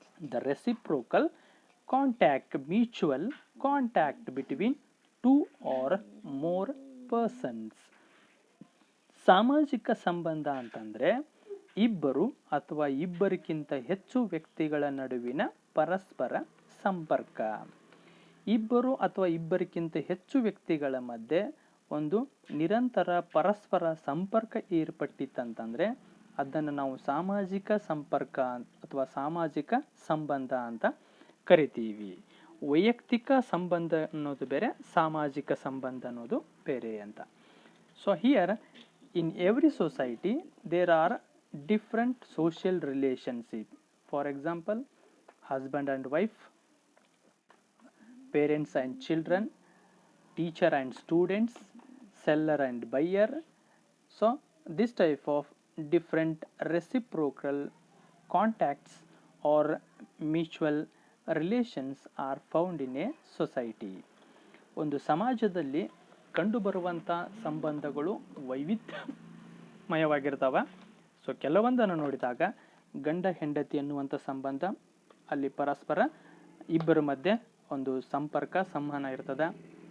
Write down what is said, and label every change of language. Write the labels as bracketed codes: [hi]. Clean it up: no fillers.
[en] The reciprocal contact, mutual contact between two or more persons. [kn] ಸಾಮಾಜಿಕ ಸಂಬಂಧ ಅಂತಂದರೆ ಇಬ್ಬರು ಅಥವಾ ಇಬ್ಬರಿಗಿಂತ ಹೆಚ್ಚು ವ್ಯಕ್ತಿಗಳ ನಡುವಿನ ಪರಸ್ಪರ ಸಂಪರ್ಕ. ಇಬ್ಬರು ಅಥವಾ ಇಬ್ಬರಿಗಿಂತ ಹೆಚ್ಚು ವ್ಯಕ್ತಿಗಳ ಮಧ್ಯೆ ಒಂದು ನಿರಂತರ ಪರಸ್ಪರ ಸಂಪರ್ಕ ಏರ್ಪಟ್ಟಿತ್ತಂತಂದರೆ ಅದನ್ನು ನಾವು ಸಾಮಾಜಿಕ ಸಂಪರ್ಕ ಅಥವಾ ಸಾಮಾಜಿಕ ಸಂಬಂಧ ಅಂತ ಕರಿತೀವಿ. ವೈಯಕ್ತಿಕ ಸಂಬಂಧ ಅನ್ನೋದು ಬೇರೆ, ಸಾಮಾಜಿಕ ಸಂಬಂಧ ಅನ್ನೋದು ಬೇರೆ ಅಂತ. [en] So here in every society there are different social relationship. For example, husband and wife, parents and children, teacher and students, seller and buyer. So this type of different reciprocal contacts or mutual relations are found in a society. [kn] ಒಂದು ಸಮಾಜದಲ್ಲಿ ಕಂಡುಬರುವಂಥ ಸಂಬಂಧಗಳು ವೈವಿಧ್ಯಮಯವಾಗಿರ್ತವೆ. So ಕೆಲವೊಂದನ್ನು ನೋಡಿದಾಗ ಗಂಡ ಹೆಂಡತಿ ಅನ್ನುವಂಥ ಸಂಬಂಧ, ಅಲ್ಲಿ ಪರಸ್ಪರ ಇಬ್ಬರ ಮಧ್ಯೆ ಒಂದು ಸಂಪರ್ಕ ಸಂವಹನ ಇರ್ತದೆ.